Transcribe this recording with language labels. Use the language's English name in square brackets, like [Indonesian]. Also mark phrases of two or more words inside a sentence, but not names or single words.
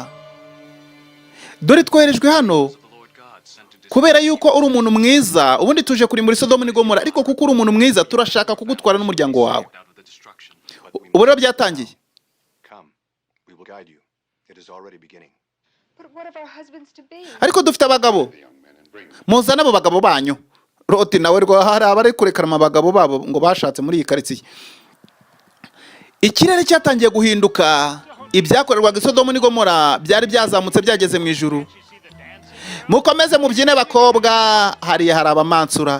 [Kinyarwanda] Dore twoherejwe hano kubera yuko uri umuntu mwiza. Ubundi tuje kuri muri Sodomu n'Igomora, ariko kuko uri umuntu mwiza turashaka kugutwara n'umuryango wawe. Ubu rero byatangiye. [English] what of our husbands to be? [Kinyarwanda] ariko dufite abagabo, [English] the young men and bring them. [Kinyarwanda] muzane abo bagabo banyu. Loti nawe rwo hari abari kurekana abagabo babo ngo bashatse muri iyi karitsiye. Ikirere cyatangiye guhinduka, ibyakorerwaga i Sodomu n'i Gomora byari byazamutse byageze mu ijuru. Mukomeze mubyine bakobwa, hariya hari abamansura.